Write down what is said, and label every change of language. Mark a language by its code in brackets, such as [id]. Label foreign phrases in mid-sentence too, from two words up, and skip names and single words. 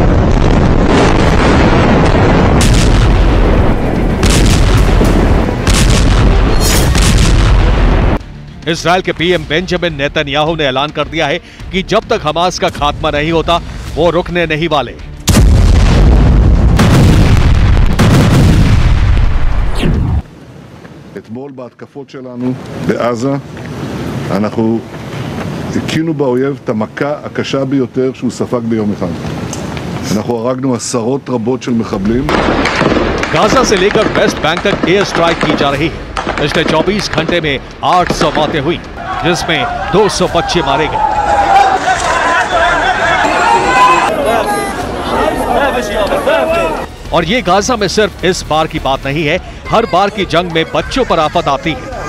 [hi] इजराइल के पीएम बेंजामिन नेतन्याहू ने ऐलान कर दिया है कि जब तक हमास का खात्मा नहीं होता वो रुकने नहीं वाले। [he] אתמול בהתקפות שלנו בעזה אנחנו הכינו באויב את המכה הקשה ביותר שהוא ספג ביום אחד. אנחנו הרגנו עשרות רבות של מחבלים. [hi] गाजा से लेकर वेस्ट बैंक तक [en] air strike [hi] की जा रही है। पिछले 24 घंटे में 800 मौतें हुई, जिसमें 200 बच्चे मारे गए। और ये गाजा में सिर्फ इस बार की बात नहीं है, हर बार की जंग में बच्चों पर आफत आती है।